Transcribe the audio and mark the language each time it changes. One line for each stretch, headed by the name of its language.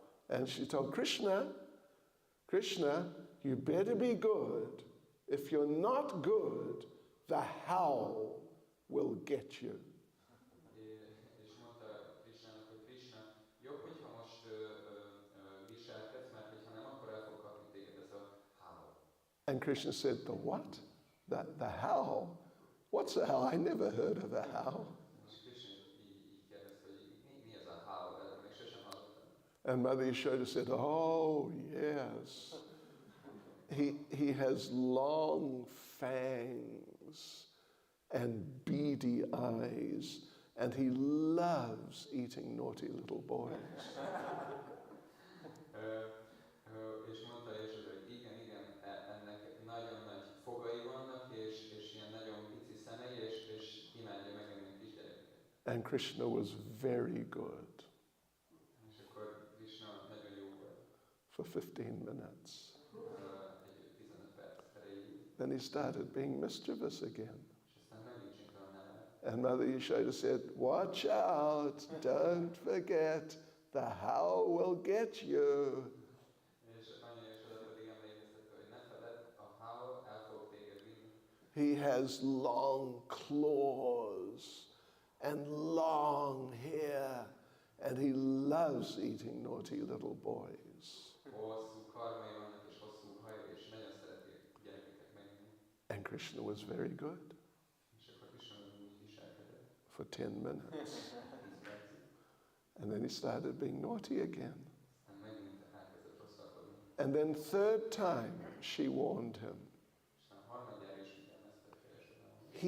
English: And she told Krishna, you better be good. If you're not good, the how will get you.
Hungarian: És mondta Krishnának, hogy Krishna, jobb, hogyha most viselkedsz, mert hogyha nem, akkor el fog kapni téged ez a how.
English: And Krishna said, the what? The how? What's a how? I never heard of a how.
Hungarian: És Krishna így kérdezte, hogy mi ez a how, erről még sosem hallottam.
English: And Mother Yashoda said, oh, yes. He has long fangs and beady eyes, and he loves eating naughty little boys.
Hungarian: És mondta Yashoda, hogy igen, ennek nagyon nagy fogai vannak, és ilyen nagyon pici szemei, és imádja megenni a kisgyerekeket.
English: And Krishna was very good
Hungarian: És akkor Krishna nagyon jó volt.
English: for 15 minutes.
Hungarian: Egy 15 perc erejéig.
English: Then he started being mischievous again.
Hungarian: És aztán megint csinálta a nevet.
English: And Mother Yashoda said, watch out, don't forget, the how will get you.
Hungarian: És anya Yashoda pedig emlékeztette, hogy ne feledd, a how el fog téged vinni.
English: He has long claws and long hair, and he loves eating naughty little boys.
Hungarian: Hosszú karmai vannak, és hosszú haja, és nagyon szereti gyerekeket megenni.
English: And Krishna was very good
Hungarian: És akkor Krishna úgy viselkedett.
English: for 10 minutes.
Hungarian: 10 percig.
English: And then he started being naughty again.
Hungarian: Aztán megint elkezdett rosszalkodni.
English: And then third time she warned him.
Hungarian: És a harmadjára is figyelmeztette Yashodának.